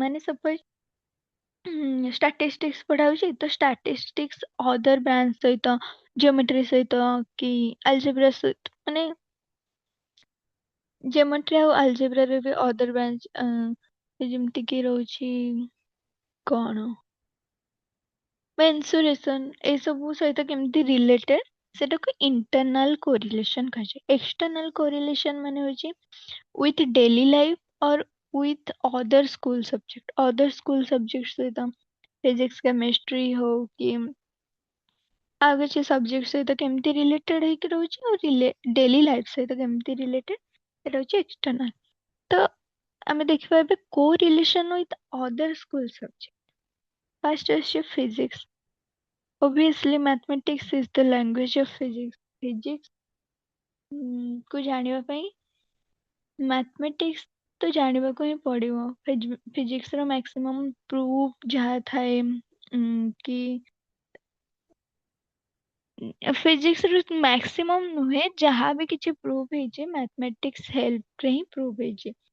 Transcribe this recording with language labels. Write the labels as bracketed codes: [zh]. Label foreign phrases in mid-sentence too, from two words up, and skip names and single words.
[or] ମାନେ [en] suppose statistics [or] ପଢା ହଉଛି ତ [en] statistics other branch [or] ସହିତ ଜିଓମେଟ୍ରି ସହିତ କି ଆଲଜେବ୍ରା ସହିତ ମାନେ ଜିଓମେଟ୍ରି ଆଉ ଆଲଜେବ୍ରାରେ ବି [en] other branch [or] ଯେମିତି କି ରହୁଛି କଣ ମେନ୍ସୁରେସନ ଏସବୁ ସହିତ କେମିତି ରିଲେଟେଡ ସେଟାକୁ [en] internal correlation [or] କୁହାଯାଏ। [en] external correlation [or] ମାନେ ହଉଛି [en] with daily life or with other school subject। other school subject [or] ସହିତ [en] physics chemistry [or] ହଉ କି ଆଉ କିଛି ସବଜେକ୍ଟ ସହିତ କେମିତି ରିଲେଟେଡ ହେଇକି ରହୁଛି ଆଉ [en] daily life [or] ସହିତ କେମିତି ରିଲେଟେଡ ସେଟା ହଉଛି ଏକ୍ସଟର୍ନାଲ। ତ ଆମେ ଦେଖିବା ଏବେ [en] co relation with other school subject. [or] ଫାର୍ଷ୍ଟ ଅଛି ଫିଜିକ୍ସ। [en] obviously mathematics is the language of physics। [or] ଫିଜିକ୍ସ କୁ ଜାଣିବା ପାଇଁ ମ୍ୟାଥମେଟିକ୍ସ ତ ଜାଣିବାକୁ ହିଁ ପଡିବ। ଫିଜିକ୍ସ ର [en] maximum proof [or] ଯାହା ଥାଏ କି ଫିଜିକ୍ସ ର ମ୍ୟାକ୍ସିମମ୍ ନୁହେଁ ଯାହା ବି କିଛି ପ୍ରୁଫ ହେଇଛି ମ୍ୟାଥମେଟିକ୍ସ ହେଲ୍ପରେ ହିଁ ପ୍ରୁଫ ହେଇଛି।